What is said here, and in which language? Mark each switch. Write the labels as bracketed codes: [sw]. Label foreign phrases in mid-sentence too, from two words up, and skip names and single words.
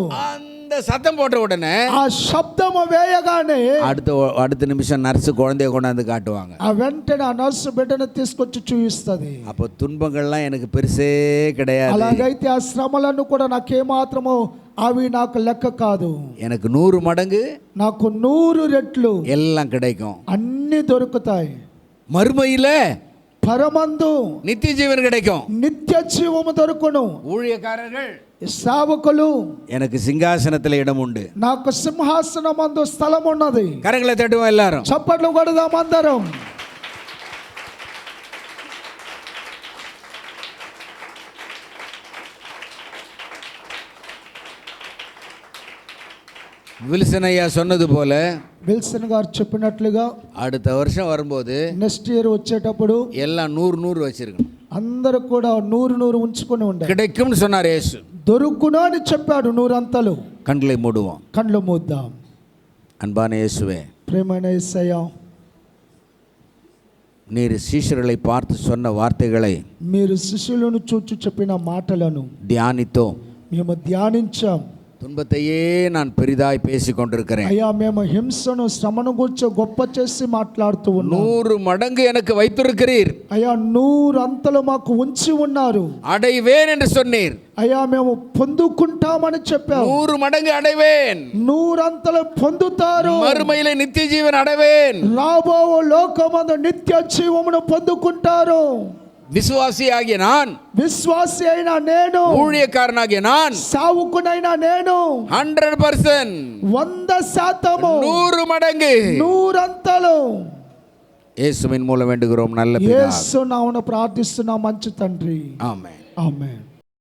[ta] அந்த சத்தம் போட்ட உடனே, [te] ఆ శబ్దము వేయగానే [ta] அடுத்த நிமிஷம் நர்ஸ் குழந்தைய கொண்டாந்து కాட்டுவாங்க. [te] ఆ వెంటనే ఆ నర్సు బిడ్డను తీసుకొచ్చి చూపిస్తుంది. [ta] அப்போ துன்பங்கள்லாம் எனக்கு பெருசே கிடையாது. [te] అలాగైతే ఆ శ్రమలను కూడా నాకేమాత్రమో అవి నాకు లెక్క కాదు. [ta] எனக்கு 100 மடங்கு, [te] నాకు 100 రెట్లు [ta] எல்லாம் கிடைக்கும். [te] అన్ని దొరుకుతాయి. [ta] மறுமையில [te] పరమందు [ta] நித்திய ஜீவன் கிடைக்கும். [te] నిత్య జీవము దొరుకును. [ta] ஊழியக்காரர்கள், [te] సేవకులు, [ta] எனக்கு சிங்காசனத்தில் இடம் உண்டு. [te] నాకు సింహాసనమందు స్థలం ఉన్నది. [ta] கரங்களை தட்டுவோம் எல்லாரும். [te] చప్పట్లు కొడదాం అందరం. [ta] வில்சன் ஐயா சொன்னது போல, [te] విల్సన్ గారు చెప్పినట్లుగా [ta] அடுத்த வருஷம் வரும்போது [en] next year [te] వచ్చేటప్పుడు [ta] எல்லாம் 100 வச்சிருக்கணும். [te] అందరూ కూడా 100 ఉంచుకొని ఉండాలి. [ta] கிடைக்கும்னு சொன்னார் இயேசு. [te] దొరుకును అని చెప్పాడు. 100 అంతలు. [ta] கண்களை மூடுவோம். [te] కళ్ళు మూద్దాం. [ta] அன்பான இயேசுவே, [te] ప్రేమైన యేసయ్యా, [ta] நீர் சீஷர்களை பார்த்து சொன்ன வார்த்தைகளை [te] మీరు శిష్యులను చూచి చెప్పిన మాటలను [ta] தியானித்தோம். [te] మేము ధ్యానించాం. [ta] துன்பத்தையே நான் பெரிதாய் பேசி கொண்டிருக்கிறேன். [te] అయ్యా, మేము హింసను శ్రమను గురించి గొప్ప చేసి మాట్లాడుతూ ఉన్నాం. [ta] 100 மடங்கு எனக்கு வைத்திருக்கிறீர். [te] అయ్యా, 100 అంతలు మాకు ఉంచి ఉన్నారు. [ta] அடைவேன் என்று சொன்னீர். [te] అయ్యా, మేము పొందుకుంటామని చెప్పావు. [ta] 100 மடங்கு அடைவேன். [te] 100 అంతలు పొందుతారు. [ta] மறுமையிலே நித்திய ஜீவன் அடைவேன். [te] రాబో లోకమందు నిత్య జీవమును పొందుకుంటారు. [ta] விசுவாசியாகிய நான், [te] విశ్వాసి అయిన నేను, [ta] ஊழியக்காரனாகிய நான், [te] సావుకునైన నేను [ta] 100% [te] 100% [ta] 100 மடங்கு [te] 100 అంతలు [ta] இயேசுவின் மூலம் வேண்டுகிறோம் நல்ல பிதாவே. [te] యేసు నామమున ప్రార్థిస్తున్నా మంచి తండ్రి. [ta] ஆமென். [te] ఆమేన్.